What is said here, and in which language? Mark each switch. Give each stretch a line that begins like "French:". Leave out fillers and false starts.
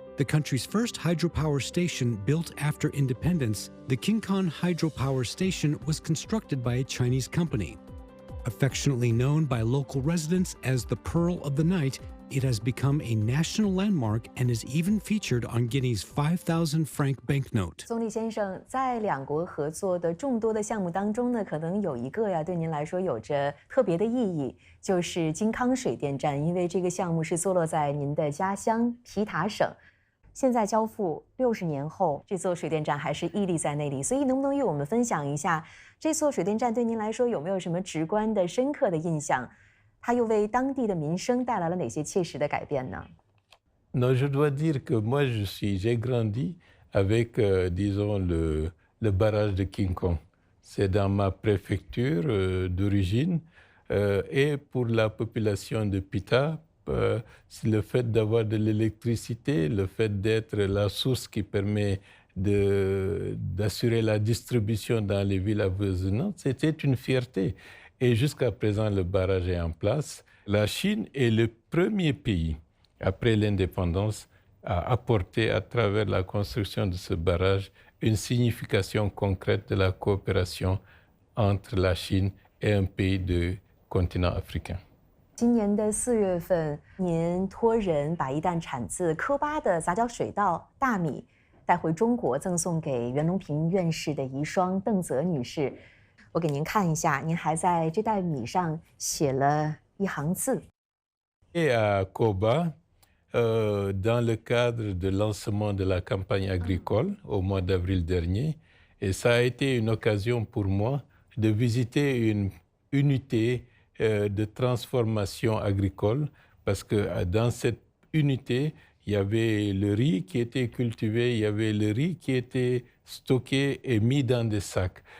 English: The country's first hydropower station built after independence, the King Hydropower Station, was constructed by a Chinese company. Affectionately known by local residents as the Pearl of the Night, it has become a national landmark and is even featured on Guinea's 5,000 franc banknote.
Chinese: 宗立先生，在两国合作的众多的项目当中呢，可能有一个呀，对您来说有着特别的意义，就是金康水电站，因为这个项目是坐落在您的家乡皮塔省。现在交付60年后，这座水电站还是屹立在那里，所以能不能与我们分享一下，这座水电站对您来说有没有什么直观的、深刻的印象？它又为当地的民生带来了哪些切实的改变呢？
French: Non, je dois dire que moi, j'ai grandi avec, disons, le barrage de King Kong. C'est dans ma préfecture d'origine. Et pour la population de Pita, c'est le fait d'avoir de l'électricité, le fait d'être la source qui permet d'assurer la distribution dans les villes avoisinantes, c'était une fierté. Et jusqu'à présent, le barrage est en place. La Chine est le premier pays, après l'indépendance, à apporter à travers la construction de ce barrage une signification concrète de la coopération entre la Chine et un pays du continent africain.
Chinese: 今年的4月份，您托人把一担产自科巴的杂交水稻大米带回中国，赠送给袁隆平院士的遗孀邓泽女士。我给您看一下，您还在这袋米上写了一行字。
French: Et à Koba, dans le cadre de lancement de la campagne agricole au mois d'avril dernier, et ça a été une occasion pour moi de visiter une unité de transformation agricole, parce que dans cette unité, il y avait le riz qui était cultivé, il y avait le riz qui était stocké et mis dans des sacs.